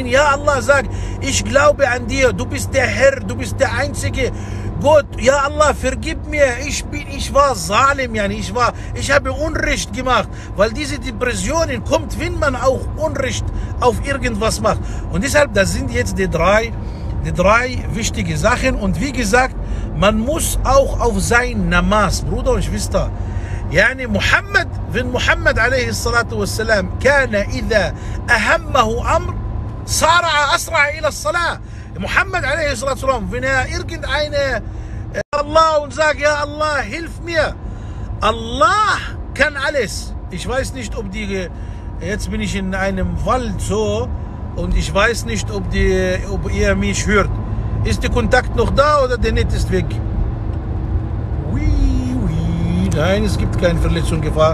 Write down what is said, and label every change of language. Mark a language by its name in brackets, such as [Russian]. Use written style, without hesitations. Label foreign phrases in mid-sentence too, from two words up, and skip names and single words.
[German] Ja, Allah sagt, ich glaube an dir, du bist der Herr, du bist der Einzige. Gott, ja Allah, vergib mir, ich war Zalim, yani ich habe Unrecht gemacht, weil diese Depressionen kommt, wenn man auch Unrecht auf irgendwas macht. Und deshalb, das sind jetzt die drei wichtige Sachen. Und wie gesagt, man muss auch auf sein Namaz, Bruder und Schwester, [Arabic] يعني محمد, wenn Muhammad عليه الصلاة والسلام كان إذا أهمه أمر صارع أسرع إلى الصلاة. [German] Muhammad a.s. wenn irgendeine Allah und sagt, ja Allah, hilf mir. Allah kann alles. Ich weiß nicht, ob jetzt bin ich in einem Wald so und ich weiß nicht, ob ihr mich hört. Ist der Kontakt noch da oder der Netz ist weg? Nein, es gibt keine Verletzungsgefahr.